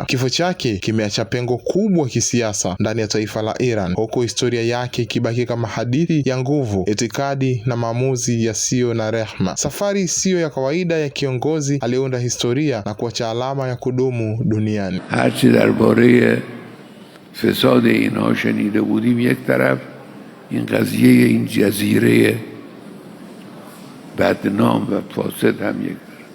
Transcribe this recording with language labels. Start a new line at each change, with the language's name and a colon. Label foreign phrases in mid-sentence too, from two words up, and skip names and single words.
Swahili: Kifo chake kimeacha pengo kubwa kisiasa ndani ya taifa la Iran, huku historia yake ikibaki kama hadithi ya nguvu, itikadi na maamuzi yasiyo na rehema. Safari isiyo ya kawaida ya kiongozi aliunda historia na kuacha alama ya kudumu duniani.
Persian: هرچی درباره فساد اینها شنیده بودیم یک طرف این قضیه این جزیره بدنام و فاسد هم یک